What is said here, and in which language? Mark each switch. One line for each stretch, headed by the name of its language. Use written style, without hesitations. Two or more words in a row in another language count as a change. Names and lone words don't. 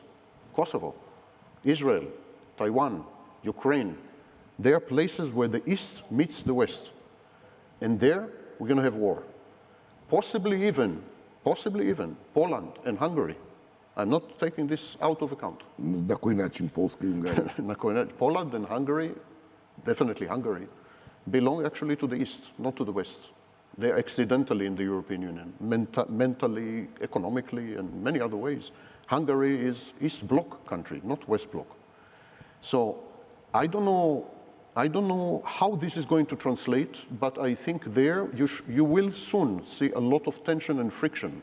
English: Kosovo, Israel, Taiwan, Ukraine. They are places where the East meets the West. And there, we're going to have war. Possibly even Poland and Hungary. I'm not taking this out of account.
Macedonian: На кој начин Полска и Унгарија?
English: Poland and Hungary, definitely Hungary, belong actually to the East, not to the West. They're accidentally in the European Union, mentally, economically, and many other ways. Hungary is East Bloc country, not West Bloc. So I don't know how this is going to translate, but I think there you will soon see a lot of tension and friction.